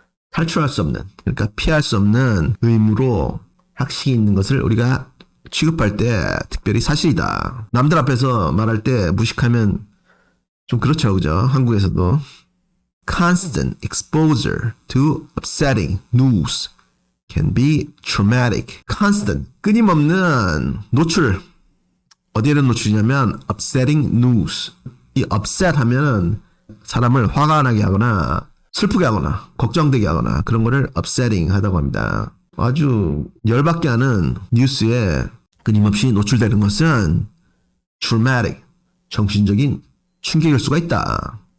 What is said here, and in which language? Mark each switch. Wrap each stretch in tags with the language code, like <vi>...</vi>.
<ko>탈출할 수 없는, 그러니까 피할 수 없는 의무로 학식이 있는 것을 우리가 취급할 때 특별히 사실이다. 남들 앞에서 말할 때 무식하면 좀 그렇죠, 그죠? 한국에서도.</ko> <en>Constant exposure to upsetting news can be traumatic.</en> <ko>Constant, 끊임없는 노출. 어디에 대한 노출이냐면 upsetting news. 이 upset 하면은 사람을 화가 나게 하거나 슬프게 하거나 걱정되게 하거나 그런 거를 upsetting 하다고 합니다. 아주 열받게 하는 뉴스에 끊임없이 노출되는 것은 traumatic, 정신적인 충격일 수가 있다.</ko>